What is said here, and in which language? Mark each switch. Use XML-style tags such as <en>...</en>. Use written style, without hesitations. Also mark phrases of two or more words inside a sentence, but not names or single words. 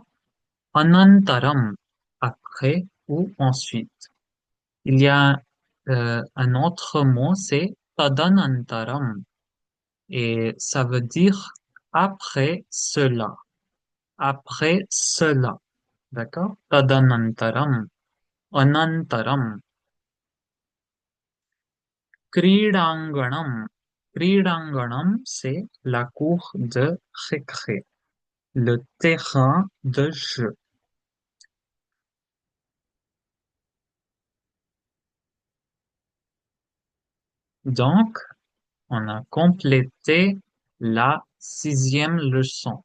<fr>Anantaram, après ou ensuite. Il y a un autre mot, c'est tadanantaram. Et ça veut dire après cela. Après cela. D'accord?</fr> <sa>तदनन्तरं अनन्तरं. Kridanganam. Kridanganam,</sa> <fr>c'est la cour de récré, le terrain de jeu. Donc, on a complété la sixième leçon.</fr>